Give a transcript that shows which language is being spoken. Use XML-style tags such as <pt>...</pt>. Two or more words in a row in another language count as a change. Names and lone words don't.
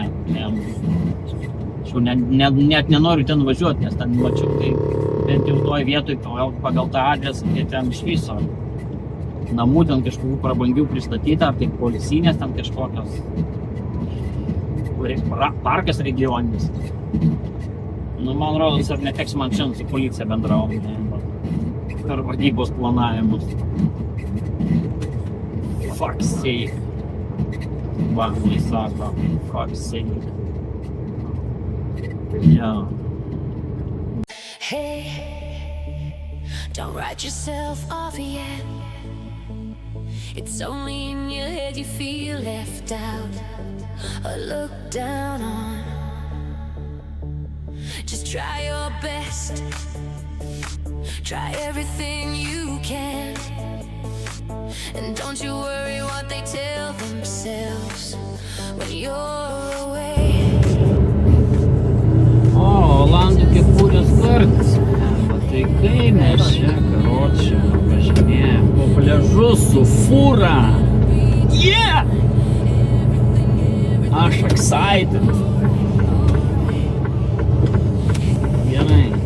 <lt>Aš jau net nenoriu ten važiuoti, nes ten mačiau, tai bent jau toj vietoj pagal tą adresą, tai ten iš viso namų ten kažkokių prabangių pristatyta, ar tai policinės ten kažkokios, parkas regioninis. Nu, man rodos, ar neteks man šiandien su policija bendrauti, per vadybos planavimus.</lt> <en>Fuck's sake.</en> <lt>Va, jis sako,</lt> <en>fuck's sake. Yeah. Hey, don't write yourself off yet. It's only in your head you feel left out or looked down on. Just try your best. Try everything you can. And don't you worry what they tell themselves when you're away.</en> <lt>O, Olandų kepurės kartas. Tai kai mes čia, karočią, važinėjom po pliažus su fūra. Yeah! Aš excited. Gerai.</lt>